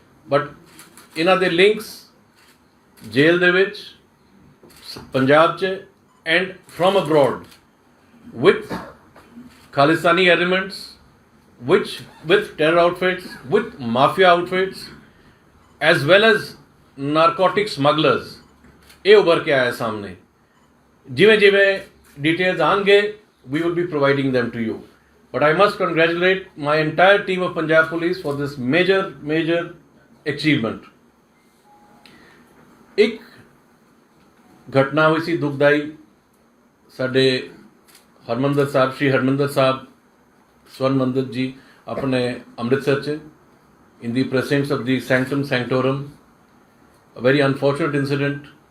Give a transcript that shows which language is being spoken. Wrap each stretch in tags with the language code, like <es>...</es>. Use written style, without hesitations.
<pa>But ਇਹਨਾਂ ਦੇ links ਜੇਲ੍ਹ ਦੇ ਵਿੱਚ, ਪੰਜਾਬ 'ਚ</pa> <en>and from abroad with Khalistani elements, with terror outfits, with mafia outfits, as well as narcotic smugglers,</en> <pa>ਇਹ ਉੱਭਰ ਕੇ ਆਇਆ ਸਾਹਮਣੇ. ਜਿਵੇਂ ਜਿਵੇਂ details ਆਉਣਗੇ,</pa> <en>we will be providing them to you. But I must congratulate my entire team of Punjab Police for this major achievement.</en> <pa>ਇੱਕ ਘਟਨਾ ਹੋਈ ਸੀ ਦੁਖਦਾਈ, ਸਾਡੇ ਹਰਮੰਦਰ ਸਾਹਿਬ, ਸ਼੍ਰੀ ਹਰਮੰਦਰ ਸਾਹਿਬ ਸਵਰਨ ਮੰਦਿਰ ਜੀ ਆਪਣੇ ਅੰਮ੍ਰਿਤਸਰ 'ਚ,</pa> <en>in the presence of the sanctum sanctorum, a very unfortunate incident.</en>